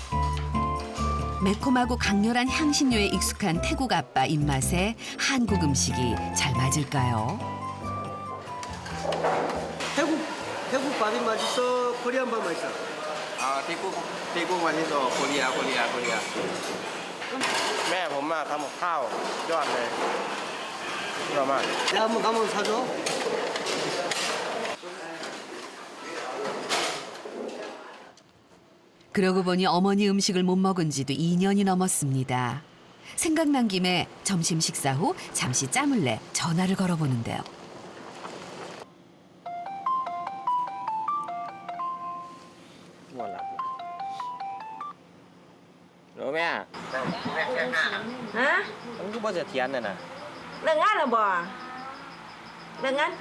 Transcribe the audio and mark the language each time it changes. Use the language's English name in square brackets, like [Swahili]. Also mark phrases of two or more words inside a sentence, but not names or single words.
[Korean] 매콤하고 강렬한 향신료에 익숙한 태국 아빠 입맛에 한국 음식이 잘 맞을까요? 태국 밥이 맛있어? 코리안 밥 맛있어? 태국 맛있어. 코리아. [Thai] แม่ผมมาทำกับข้าวยอดเลยยอดมาก [Korean] 내가 한번 가면 사줘? 그러고 보니 어머니 음식을 못 먹은 지도 2년이 넘었습니다. 생각난 김에 점심 식사 후 잠시 짬을 내 전화를 걸어보는데요. [Thai] แม่ ฮะ มันก็บ่เสถียรน่ะนะ เลิกงานแล้วบ่เลิกงานไป